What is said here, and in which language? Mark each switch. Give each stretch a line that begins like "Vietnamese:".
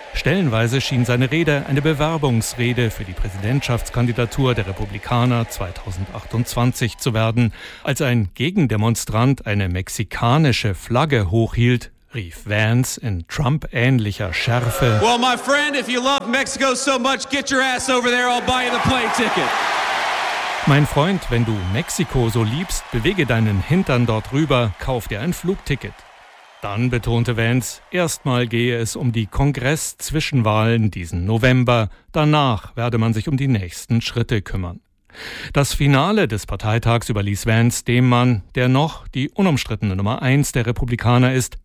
German: Stellenweise schien seine Rede eine Bewerbungsrede für die Präsidentschaftskandidatur der Republikaner 2028 zu werden. Als ein Gegendemonstrant eine mexikanische Flagge hochhielt, rief Vance in Trump-ähnlicher Schärfe:
English: "Well, my friend, if you love Mexico so much, get your ass over there, I'll buy you the plane ticket."
German: Mein Freund, wenn du Mexiko so liebst, bewege deinen Hintern dort rüber, kauf dir ein Flugticket. Dann betonte Vance, erstmal gehe es um die Kongress-Zwischenwahlen diesen November. Danach werde man sich um die nächsten Schritte kümmern. Das Finale des Parteitags überließ Vance dem Mann, der noch die unumstrittene Nummer 1 der Republikaner ist.